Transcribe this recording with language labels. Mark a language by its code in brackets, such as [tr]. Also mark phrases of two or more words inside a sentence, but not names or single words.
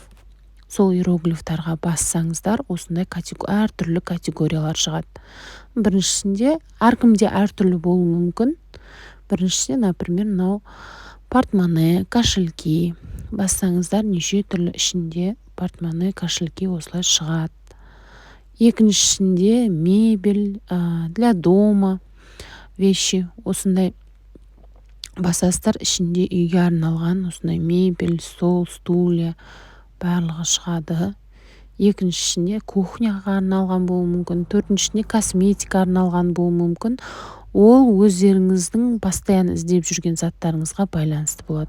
[kk] Сол иероглифтарға бассаңыздар, осындай әртүрлі категориялар шығады. Біріншісінде, әркімде әртүрлі болуы мүмкін. Біріншісінде, например, мынау [ru] портмоне, кошельки. [kk] Бассаңыздар, неше түрлі ішінде [ru] портмоне, кошельки [kk] осылай шығады. Екіншісінде мебель, [ru] для дома вещи. [kk] Осындай басасыздар, ішінде үйге арналған осындай мебель, [ru] стол, стулья [kk] барлығы шығады. Екіншісінде кухняға арналған болуы мүмкін. Төртіншісінде косметика арналған болуы мүмкін. Ол өздеріңіздің постоянно іздеп жүрген заттарыңызға байланысты болады.